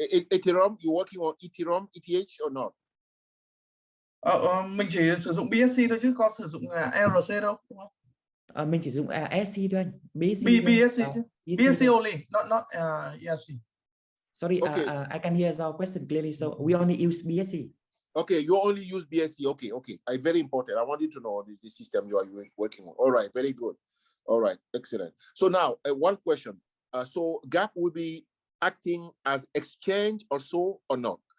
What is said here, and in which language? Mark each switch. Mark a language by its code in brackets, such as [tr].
[en] Ethereum, you working on Ethereum, ETH or not? [vi] Mình chỉ sử dụng BSC thôi chứ có sử dụng ERC đâu, đúng không? Mình chỉ dùng ERC thôi anh. BSC chứ. [en] BSC only, not ERC. Sorry, I can hear your question clearly. So we only use BSC. Okay, you only use BSC. Okay. Very important. I want you to know the system you are working on. All right, very good. All right, excellent. So now, one question. So Gaap will be acting as exchange also or not?